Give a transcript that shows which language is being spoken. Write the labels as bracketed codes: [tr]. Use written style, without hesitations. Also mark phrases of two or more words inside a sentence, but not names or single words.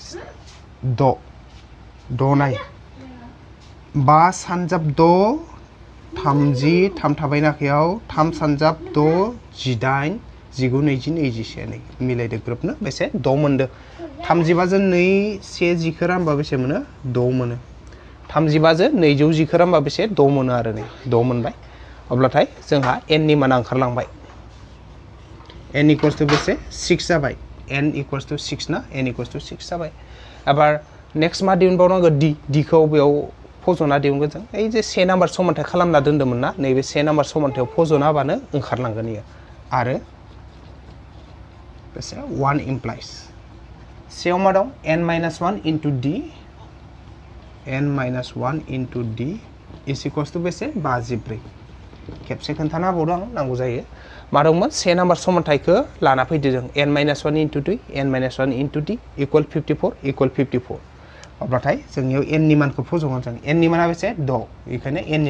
[brx] 6 नाय 5 सानजाब 6 30 3 थाबायना आखायाव 3 सानजाब 6 18 19 20 21 नै मिलायदो ग्रोबनो बेसे 6 मोनदो 35 जो 2 1 10 खौ रानबा बेसे मोनो 6 मोनो 35 जो 210 खौ रानबा बेसे 6 मोनो आरो नै 6 मोनबाय अब्लाथाय जोंहा n नि माना ओंखारलांबाय [en] n equals to [brx] बेसे 6 जाबाय [en] n equals to [brx] 6 ना [en] n equals to [brx] 6 जाबाय एबार नेक्स्ट मा दिहुनबावनांगौ d खौ बेयाव फज'ना दिहुनगोन जों ओइ जे से नाम्बार समानथाय खालामना दोन्दोंमोन ना नैबे से नाम्बार समानथायाव फज'ना होबानो ओंखारलांगोन इयो आरो बेसे 1 इमप्लाइज सेयाव मा दं [en] n-1 into d n-1 into d is equals to [brx] बेसे 54 खेबसे खोन्थाना होबावदों आं नांगौ जायो मा दंमोन से नाम्बार समानथायखौ लाना फैदो जों n-1 [en] into 2 n-1 into d equal 54 equal 54 [brx] अब्लाथाय जोंनियाव n नि मानखौ फज'गोन जों n नि माना बेसे 6 बेखायनो n नि